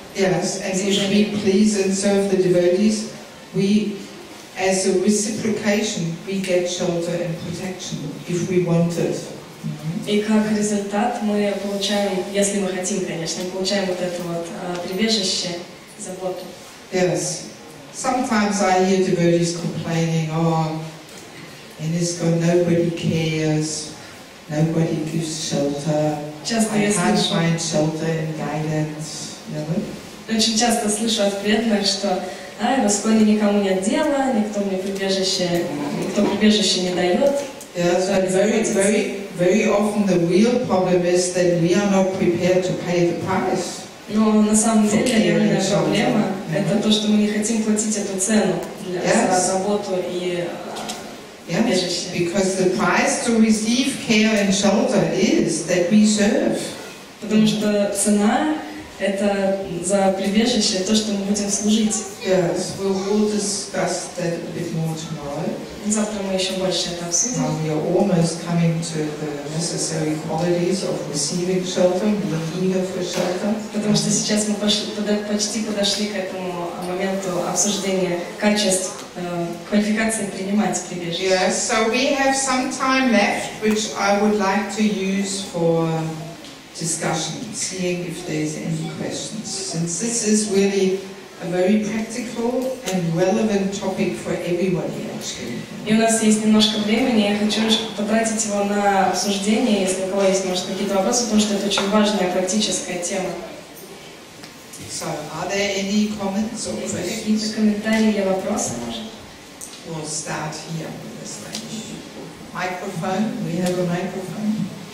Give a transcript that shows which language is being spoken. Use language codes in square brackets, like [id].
[en] Yes, and if we please and serve the devotees, we, as a reciprocation, we get shelter and protection if we want it. [ru] И как результат мы получаем, если мы хотим, конечно, мы получаем вот это вот прибежище, заботу. [en] Yes. Sometimes I hear devotees complaining, oh, in ISKCON nobody cares, nobody gives shelter, I can't find shelter and guidance, you know? [ru] Очень часто слышу от преданных, что в ISKCON никому нет дела, никто прибежище не дает. [en] Yes, and very often the real problem is that we are not prepared to pay the price. [ru] Но на самом деле реальная проблема это то, что мы не хотим платить эту цену за заботу и прибежище. [en] Because the price to receive care and shelter is that we serve. [ru] Потому что цена это за прибежище, то, что мы будем служить. [en] Yes, we'll discuss that a bit more tomorrow. [ru] Завтра мы еще больше это обсудим. [en] Now we are almost coming to the necessary qualities of receiving shelter, being eager for shelter. [ru] Потому что сейчас мы почти подошли к этому моменту обсуждения качеств, квалификации принимать прибежище. [en] Yes, so we have some time left, which I would like to use for discussion, seeing if there's any questions. Since this is really a very practical and relevant topic for everybody, actually. [ru] И у нас есть немножко времени, я хочу потратить его на обсуждение, если у кого есть, может, какие-то вопросы, потому что это очень важная практическая тема. [en] So, are there any comments or questions? [ru] Какие-то комментарии или вопросы, может? [en] We'll start here with this thing. Microphone, we have a microphone.